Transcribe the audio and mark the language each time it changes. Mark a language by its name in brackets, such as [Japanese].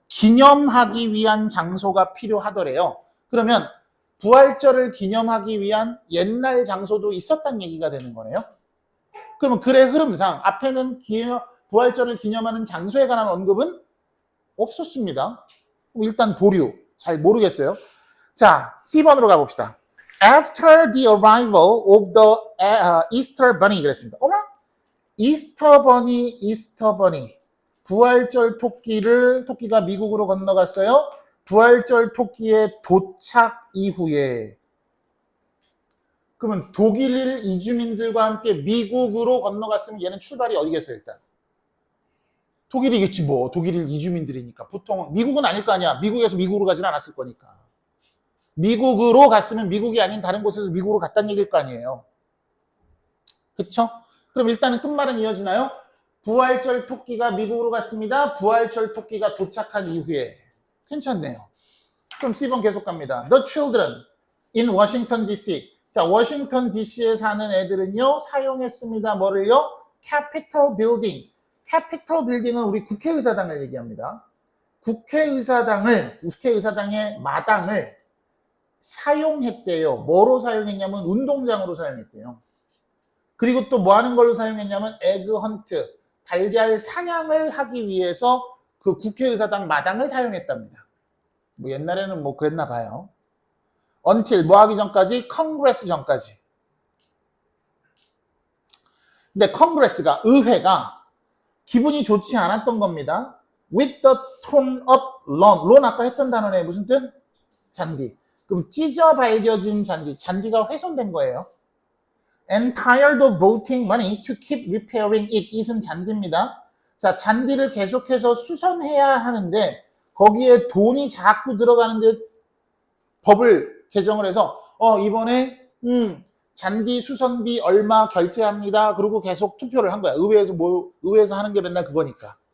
[Korean] 기념하기 위한 장소가 필요하더래요. 그러면 부활절을 기념하기 위한 옛날 장소도 있었다는 얘기가 되는 거네요. 그러면 글의 흐름상 앞에는 부활절을 기념하는 장소에 관한 언급은 없었습니다. 일단 보류. 잘 모르겠어요. 자, C번으로 가봅시다. [English] After the arrival of the Easter Bunny [Korean] 그랬습니다. 어머? 이스터 버니. 부활절 토끼가 미국으로 건너갔어요. 부활절 토끼의 도착 이후에. 그러면 독일 이주민들과 함께 미국으로 건너갔으면 얘는 출발이 어디겠어요, 일단? 독일이겠지 뭐. 독일 이주민들이니까. 보통 미국은 아닐 거 아니야. 미국에서 미국으로 가진 않았을 거니까. 미국으로 갔으면 미국이 아닌 다른 곳에서 미국으로 갔다는 얘기일 거 아니에요. 그쵸? 그럼 일단은 끝말은 이어지나요? 부활절 토끼가 미국으로 갔습니다. 부활절 토끼가 도착한 이후에. 괜찮네요. 그럼 C번 계속 갑니다. [English] The children in Washington DC. [Korean] 자, 워싱턴 DC에 사는 애들은요, 사용했습니다. 뭐를요? Capitol Building. Capitol Building은 우리 국회의사당을 얘기합니다. 국회의사당의 마당을 사용했대요. 뭐로 사용했냐면 운동장으로 사용했대요. 그리고 또 뭐 하는 걸로 사용했냐면 에그 헌트, 달걀 사냥을 하기 위해서 그 국회의사당 마당을 사용했답니다. 뭐 옛날에는 뭐 그랬나 봐요. [English] until [Korean] 뭐 하기 전까지? 컨그레스 전까지. 근데 컨그레스가 의회가 기분이 좋지 않았던 겁니다. [English] with the torn up lawn. [Korean] lawn 아까 했던 단어네. 무슨 뜻? 잔디. 그럼 찢어 발겨진 잔디가 훼손된 거예요. [English] And tired of voting money to keep repairing it. [Korean] it은 잔디입니다. 자, 잔디를 계속해서 수선해야 하는데 거기에 돈이 자꾸 들어가는데 법을 개정을 해서 이번에 잔디 수선비 얼마 결제합니다. 그리고 계속 투표를 한 거야. 의회에서 하는 게 맨날 그거니까.